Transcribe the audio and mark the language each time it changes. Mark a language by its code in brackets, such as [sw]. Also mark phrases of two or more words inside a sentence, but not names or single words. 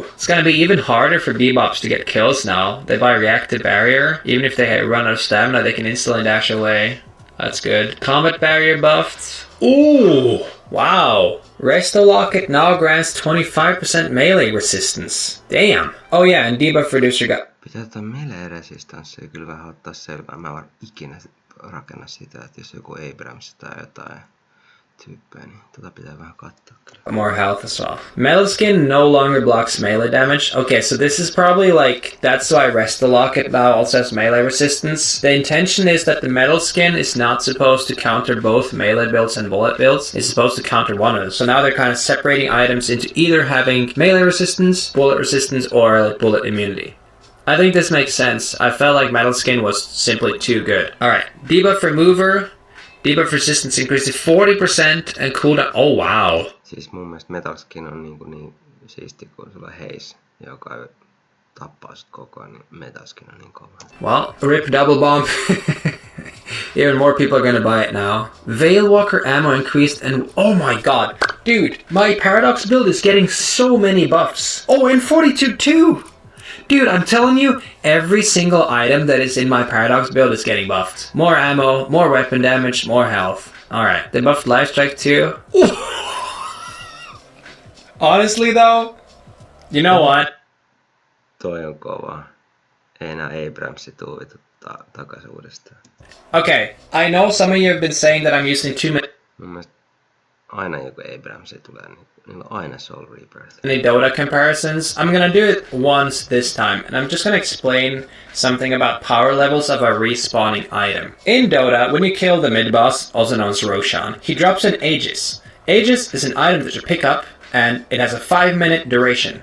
[en] It's gonna be even harder for Bebops to get kills now. They buy Reactive Barrier. Even if they run out of stamina, they can instantly dash away. That's good. Combat Barrier buffed. Ooh! Wow. Resto Locket now grants 25% melee resistance. Damn. Oh yeah, and debuff reducer got... [fi] Pitää tota melee-resistanssia kyllä vähän ottaa selvää. Mä en ikinä rakenna sitä, että jos joku Abrams tai jotain tyyppejä, niin tota pitää vähän katsoa kyllä. [en] More health as well. Metal Skin no longer blocks melee damage. Okay, so this is probably like, that's why Resto Locket now also has melee resistance. The intention is that the Metal Skin is not supposed to counter both melee builds and bullet builds. It's supposed to counter one of them. So now they're kind of separating items into either having melee resistance, bullet resistance, or like bullet immunity. I think this makes sense. I felt like Metal Skin was simply too good. Alright, debuff remover. Debuff resistance increased to 40% and cooldown. Oh wow. [fi] Siis mun mielestä Metal Skin on niin siisti, kun sulla Haze, joka tappaa sut koko ajan, niin Metal Skin on niin kova. [en] Well, rip double bomb. Even more people are gonna buy it now. Veilwalker ammo increased and oh my god. Dude, my Paradox build is getting so many buffs. Oh, and 42 too! Dude, I'm telling you, every single item that is in my Paradox build is getting buffed. More ammo, more weapon damage, more health. Alright, they buffed Life Strike too. Honestly though, you know what? [fi] Toi on kova. Ei enää Abramsi tuu takaisin uudestaan. [en] Okay, I know some of you have been saying that I'm using too many... [fi] Mun mielestä aina joku Abramsi tulee, niin niillä on aina Soul Rebirth. [en] Any Dota comparisons. I'm gonna do it once this time, and I'm just gonna explain something about power levels of a respawning item. In Dota, when you kill the mid-boss, also known as Roshan, he drops an Aegis. Aegis is an item that you pick up, and it has a 5-minute duration.